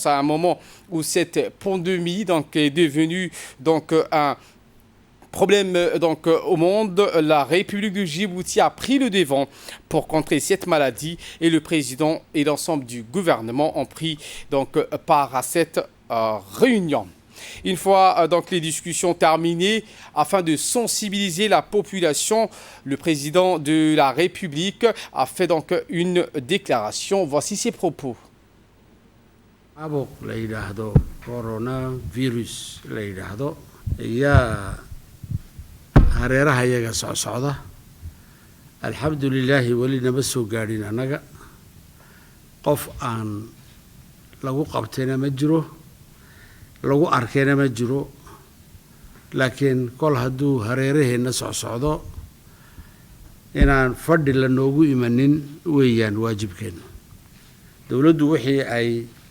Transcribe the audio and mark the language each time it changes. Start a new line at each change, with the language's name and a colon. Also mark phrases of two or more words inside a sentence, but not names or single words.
French: À un moment où cette pandémie est devenue un problème au monde, la République du Djibouti a pris le devant pour contrer cette maladie et le président et l'ensemble du gouvernement ont pris part à cette réunion. Une fois les discussions terminées, afin de sensibiliser la population, le président de la République a fait une déclaration. Voici ses propos.
Somali: Coronavirus hareeraha iyaga socda alxamdulilaahi weli nama soo gaadhin annaga qof aan lagu qabtayna ma jiro lagu arkayna ma jiro laakiin kol hadduu hareeraheenna socdo inaan fadhi la noogu imanin weeyaan waajibkeenna dowladdu wixii ay